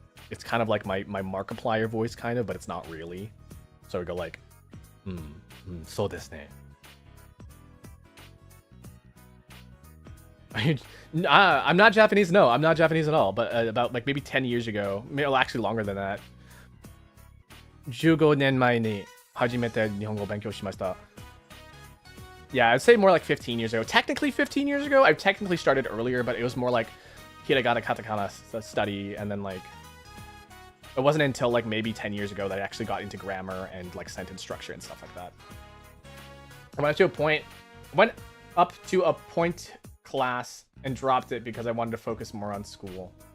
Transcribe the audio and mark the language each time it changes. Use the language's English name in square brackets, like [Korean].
[English] It's kind of like my Markiplier voice, kind of, but it's not really. So we go like, [Japanese] so desu ne. [English] I'm not Japanese. No, I'm not Japanese at all. But about like maybe 10 years ago, well, actually longer than that. [Japanese] 15年前に初めて日本語を勉強しました。 [English] Yeah, I'd say more like 15 years ago. Technically 15 years ago. I've technically started earlier, but it was more like hiragana, katakana study, and then like, it wasn't until like maybe 10 years ago that I actually got into grammar and like sentence structure and stuff like that. I went up to a point class and dropped it because I wanted to focus more on school.